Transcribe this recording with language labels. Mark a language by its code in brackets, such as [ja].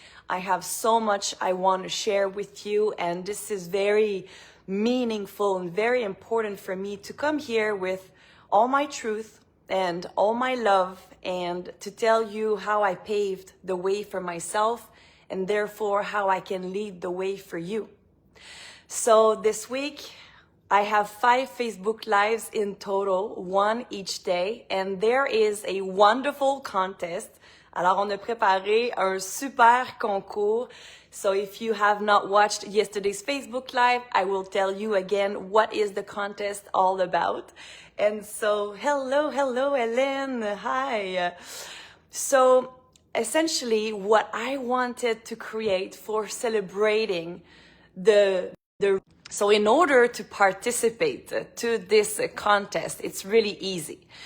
[en] I have so much I want to share with you, and this is very meaningful and very important for me to come here with all my truth and all my love, and to tell you how I paved the way for myself and therefore how I can lead the way for you. So this week I have 5 Facebook Lives in total, 1 each day, and there is a wonderful contest. [fr] Alors, on a préparé un super concours. [en] So if you have not watched yesterday's Facebook Live, I will tell you again what is the contest all about. And so, hello, Hélène. Hi. So essentially, what I wanted to create for celebrating so in order to participate to this contest, it's really easy.